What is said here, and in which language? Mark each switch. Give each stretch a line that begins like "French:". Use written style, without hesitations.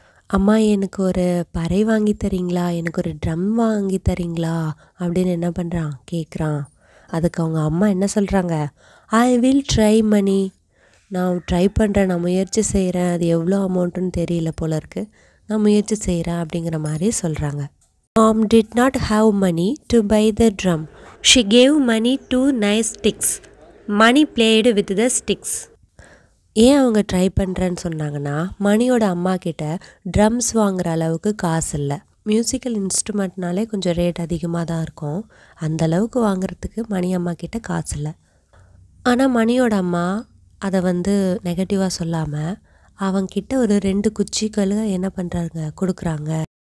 Tamil: அம்மா, எனக்கு ஒரு பறை வாங்கி தரீங்களா, எனக்கு ஒரு ட்ரம் வாங்கி தரீங்களா அப்படின்னு என்ன பண்ணுறான், கேட்குறான். அதுக்கு அவங்க அம்மா என்ன சொல்கிறாங்க,
English: I will try
Tamil: மணி. நான் ட்ரை பண்ணுறேன், நான் முயற்சி செய்கிறேன், அது எவ்வளோ அமௌண்ட்டுன்னு தெரியல போல இருக்குது, நான் முயற்சி செய்கிறேன் அப்படிங்கிற மாதிரி சொல்கிறாங்க.
English: Mom did not have money to buy the drum. She gave money to nice sticks. Money played with the sticks.
Tamil: ஏன் அவங்க ட்ரை பண்ணுறேன்னு சொன்னாங்கன்னா, மணியோட அம்மா கிட்ட ட்ரம்ஸ் வாங்குகிற அளவுக்கு காசு இல்லை. மியூசிக்கல் இன்ஸ்ட்ருமெண்ட்னாலே கொஞ்சம் ரேட் அதிகமாக தான் இருக்கும், அந்தளவுக்கு வாங்குறதுக்கு மணி அம்மா கிட்ட காசு இல்லை. ஆனால் மணியோட அம்மா அதை நெகட்டிவாக சொல்லாமல் அவங்கிட்ட ஒரு 2 குச்சிகளை என்ன பண்ணுறாங்க, கொடுக்குறாங்க.